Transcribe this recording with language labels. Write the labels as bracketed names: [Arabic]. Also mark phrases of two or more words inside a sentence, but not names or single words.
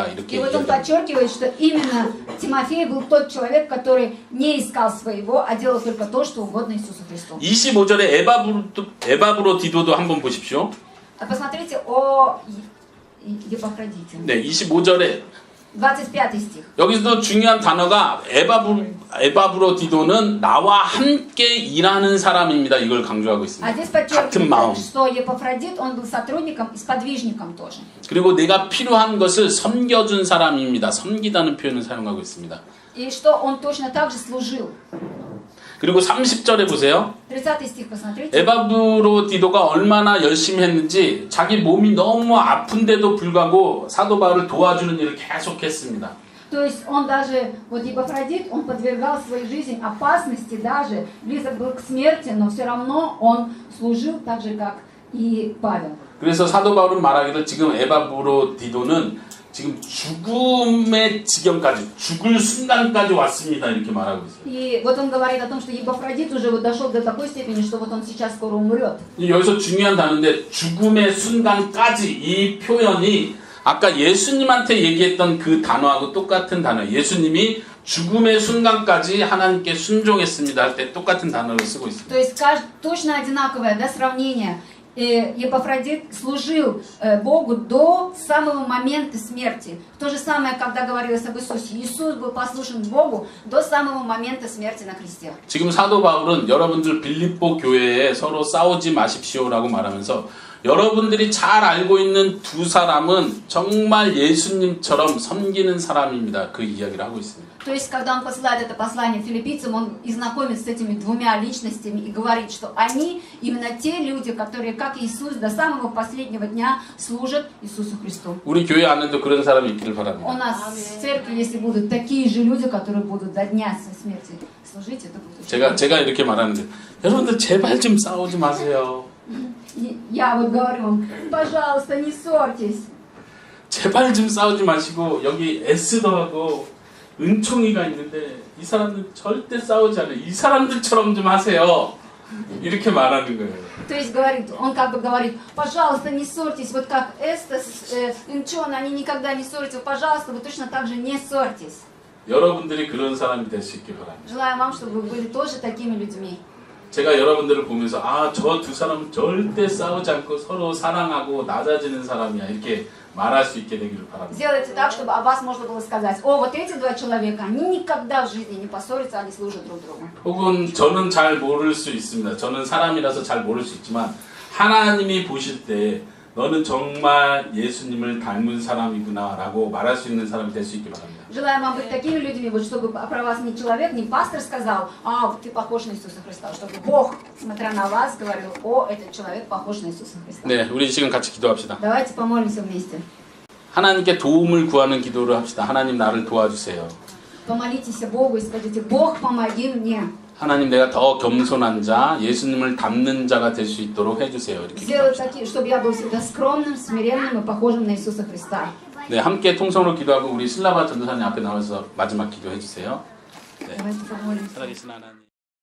[Korean] 이렇게 [Russian] И вот он [Korean] 얘기합니다. [Russian] подчеркивает, что именно Тимофей был тот человек, который не искал своего, а делал только то, что угодно Иисусу Христу. [Korean] 25절에 에바브로 디도도 한번 보십시오. [Russian] А посмотрите о Епафродите. [Korean] 네, 25절에 [Russian] 25 стих. [Korean] 여기서도 중요한 단어가 에바브로 디도는 나와 함께 일하는 사람입니다. 이걸 강조하고 [Russian] А [Korean] 있습니다. [Russian] здесь [Korean] 같은 마음. [Russian] подчеркивается, что Епафродит, он был сотрудником и сподвижником тоже. [Korean] 그리고 내가 필요한 것을 섬겨준 사람입니다. 섬기다는 표현을 사용하고 있습니다. [Russian] И что он точно так же служил. [Korean] 그리고 30절에 보세요. [Russian] 30 стих посмотрите. [Korean] 에바브로 디도가 얼마나 열심히 했는지 자기 몸이 너무 아픈데도 불구하고 사도 바울을 도와주는 일을 계속했습니다. [Russian] То есть он даже, вот Епафродит, он подвергал свою жизнь опасности, даже близок был к смерти, но все равно он служил так же, как и Павел. [Korean] 그래서 사도 바울은 말하기를 지금 에바브로 디도는 지금 죽음의 지경까지 죽을 순간까지 왔습니다. 이렇게 말하고 있어요. [Russian] И вот он говорит о том, что Епафродит уже вот дошел до такой степени, что вот он сейчас скоро умрет. [Korean] 여기서 중요한 단어인데 죽음의 순간까지 이 표현이 아까 예수님한테 얘기했던 그 단어하고 똑같은 단어예요. 예수님이 죽음의 순간까지 하나님께 순종했습니다 할 때 똑같은 단어를 쓰고 있습니다. [Russian] То есть точно одинаковое, да, сравнение. Епафродит служил Богу до самого момента смерти. То же самое, когда говорилось об Иисусе. Иисус был послушен Богу до самого момента смерти на кресте. [Korean] 지금 사도 바울은 여러분들 빌립보 교회에 서로 싸우지 마십시오라고 말하면서 여러분들이 잘 알고 있는 두 사람은 정말 예수님처럼 섬기는 사람입니다. 그 이야기를 하고 있습니다. [Russian] То есть, когда он посылает это послание филиппийцам, он и знакомит с этими двумя личностями и говорит, что они именно те люди, которые, как Иисус, до самого последнего дня служат Иисусу Христу. [Korean] 우리 교회 안에도 그런 사람이 있기를 [Russian] У [Korean] 바랍니다. [Russian] нас в церкви, если будут такие же люди, которые будут до дня своей смерти служить, это будет очень [Korean] 제가 이렇게 말하는데 여러분들 제발 좀 싸우지 마세요. [Russian] Я вот говорю вам, пожалуйста, не ссорьтесь. [Korean] 제발 좀 싸우지 마시고 여기 에스더하고 은총이가 있는데 이 사람들 절대 싸우지 않아요. 이 사람들처럼 좀 하세요. 이렇게 말하는 거예요. [Russian] То есть говорит, он как бы говорит, пожалуйста, не ссорьтесь, вот как Эста с Инчон, они никогда не ссорятся, пожалуйста, вы точно так же не ссорьтесь. [Korean] 여러분들이 그런 사람이 될 수 있길 바랍니다. [Russian] Желаю вам, чтобы вы были тоже такими людьми. [Korean] 제가 여러분들을 보면서 저 두 사람은 절대 싸우지 않고 서로 사랑하고 낮아지는 사람이야 이렇게 말할 수 있게 되기를 바랍니다. [Russian] Сделайте так, чтобы о вас можно было сказать, о, вот эти два человека, они никогда в жизни не поссорятся, они служат друг другу. [Korean] 혹은 저는 잘 모를 수 있습니다. 저는 사람이라서 잘 모를 수 있지만 하나님이 보실 때 너는 정말 예수님을 닮은 사람이구나 라고 말할 수 있는 사람이 될 수 있길 바랍니다. [Russian] Желаем вам быть такими людьми, вот чтобы про вас не человек, не пастор сказал, вот ты похож на Иисуса Христа, чтобы Бог, смотря на вас, говорил, о, этот человек похож на Иисуса Христа. [Korean] 네, 우리 지금 같이 기도합시다. [Russian] Давайте помолимся вместе. [Korean] 하나님께 도움을 구하는 기도를 합시다. 하나님 나를 도와주세요. [Russian] Помолитесь Богу и скажите, Бог, помоги мне. [Korean] 하나님 내가 더 겸손한 자, 예수님을 닮는 자가 될 수 있도록 해주세요. 이렇게 [Russian] Сделай [Korean] 기도합시다. [Russian] такие, чтобы я был всегда скромным, смиренным и похожим на Иисуса Христа. [Korean] 네, 함께 통성으로 기도하고 우리 슬라바 전도사님 앞에 나와서 마지막 기도해 주세요. 네, [Russian] Давайте помолимся. [Korean] 살아계신 하나님.